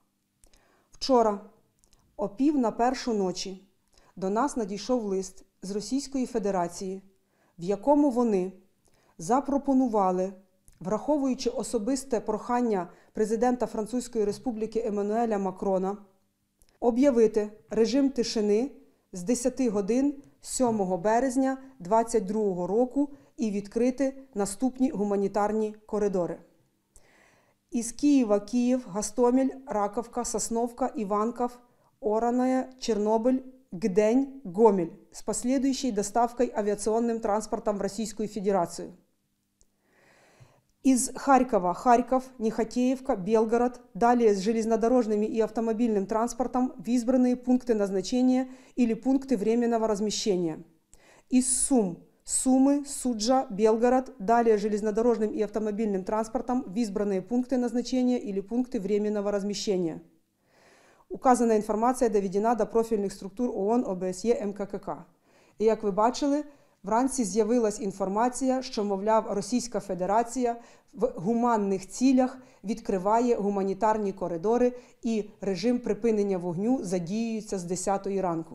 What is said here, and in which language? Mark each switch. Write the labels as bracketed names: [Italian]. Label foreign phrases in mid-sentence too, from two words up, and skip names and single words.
[Ukrainian] Вчора, о 00:30 ночі, до нас надійшов лист з Російської Федерації, в якому вони запропонували, враховуючи особисте прохання президента Французької Республіки Еммануеля Макрона, об'явити режим тишини з 10 годин 7 березня 2022 року і відкрити наступні гуманітарні коридори. Із Києва – Київ, Гостомель, Раковка, Сосновка, Иванков, Ороное, [Russian] Чернобыль, Гдень, Гомель с последующей доставкой авиационным транспортом в Российскую Федерацию. Из Харькова – Харьков, Нехотеевка, Белгород, далее с железнодорожными и автомобильным транспортом в избранные пункты назначения или пункты временного размещения. Из Сум – Сумы, Суджа, Белгород, далее железнодорожным и автомобильным транспортом в избранные пункты назначения или пункты временного размещения. [Ukrainian] Указана інформація доведена до профільних структур ООН, ОБСЄ, МККК. І як ви бачили, вранці з'явилась інформація, що, мовляв, Російська Федерація в гуманних цілях відкриває гуманітарні коридори і режим припинення вогню задіюється з 10-ї ранку.